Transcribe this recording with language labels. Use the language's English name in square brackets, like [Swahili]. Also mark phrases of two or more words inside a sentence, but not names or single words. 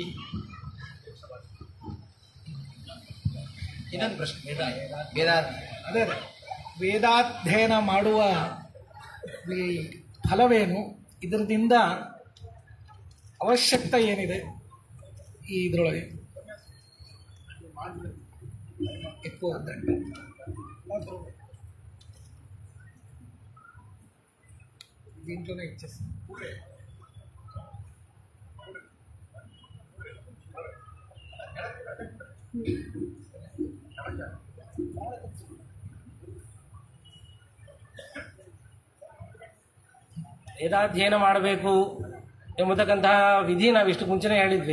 [Kannada] ಇನ್ನೊಂದು ಪ್ರಶ್ನೆ, ಅದೇ ವೇದಾಧ್ಯಯನ ಮಾಡುವ ಈ ಫಲವೇನು, ಇದರಿಂದ ಅವಶ್ಯಕತೆ ಏನಿದೆ ಈ ಇದರೊಳಗೆ? [Telugu] ఎక్కువ వద్దండి, దీంట్లోనే ఇచ్చేస్తాను. [Kannada] ವೇದಾಧ್ಯಯನ ಮಾಡಬೇಕು ಎಂಬತಕ್ಕಂತಹ ವಿಧಿ ನಾವಿಷ್ಟು ಮುಂಚೆನೇ ಹೇಳಿದ್ವಿ.